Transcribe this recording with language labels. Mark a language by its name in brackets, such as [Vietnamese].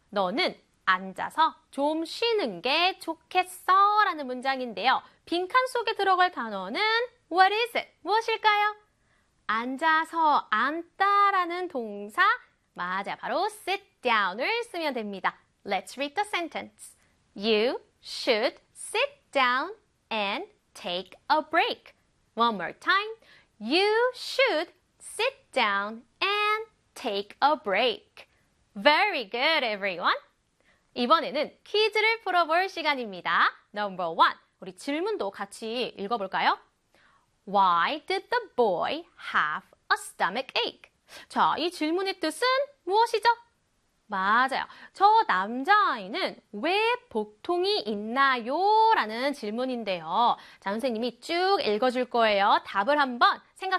[Korean] 너는 앉아서 좀 쉬는 게 좋겠어 라는 문장인데요. 빈칸 속에 들어갈 단어는 [English] what is it? [Korean] 무엇일까요? 앉아서 앉다 라는 동사 맞아요. 바로 [English] sit down을 [Korean] 쓰면 됩니다. [English] Let's read the sentence. You should sit down and take a break. One more time. You should sit down and take a break. Very good, everyone. [Korean] 이번에는 퀴즈를 풀어볼 시간입니다. [English] Number one. [Korean] 우리 질문도 같이 읽어볼까요? [English] Why did the boy have a stomach ache? [Korean] 자, 이 질문의 뜻은 무엇이죠? 맞아요. 저 남자아이는 왜 복통이 있나요? 라는 질문인데요. 자, 선생님이 쭉 읽어줄 거예요. 답을 한번 생각해보세요.